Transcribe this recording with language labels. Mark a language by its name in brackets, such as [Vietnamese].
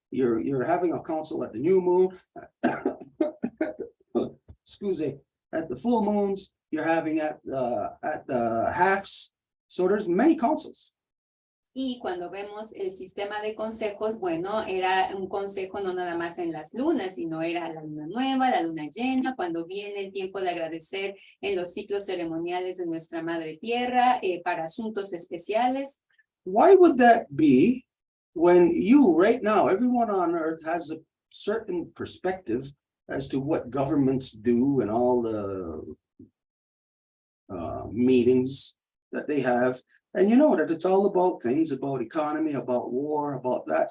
[English] You're having a council at the new moon, excuse me, at the full moons, you're having at the halves. So there's many councils. [Spanish] Y cuando vemos el sistema de consejos, bueno, era un consejo no nada más en las lunas, sino era la luna nueva, la luna llena, cuando viene el tiempo de agradecer en los ciclos ceremoniales de nuestra Madre Tierra, para asuntos especiales. [English] Why would that be when you right now, everyone on earth has a certain perspective as to what governments do and all the meetings that they have? And you know that it's all about things, about economy, about war, about that.